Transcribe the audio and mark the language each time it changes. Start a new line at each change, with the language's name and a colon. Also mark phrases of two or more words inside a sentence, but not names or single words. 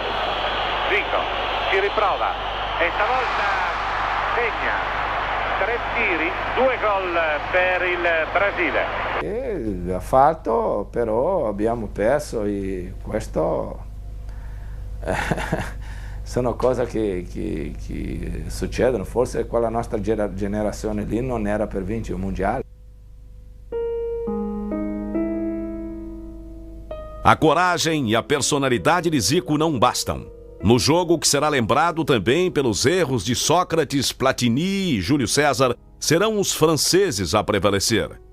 Italian: Zico ci riprova e stavolta segna 3 tiri, 2 gol per il Brasile. Ha fatto, però abbiamo perso e questo sono cose che succedono. Forse quella nostra generazione lì non era per vincere il mondiale.
Portuguese: A coragem e a personalidade de Zico não bastam. No jogo, que será lembrado também pelos erros de Sócrates, Platini e Júlio César, serão os franceses a prevalecer.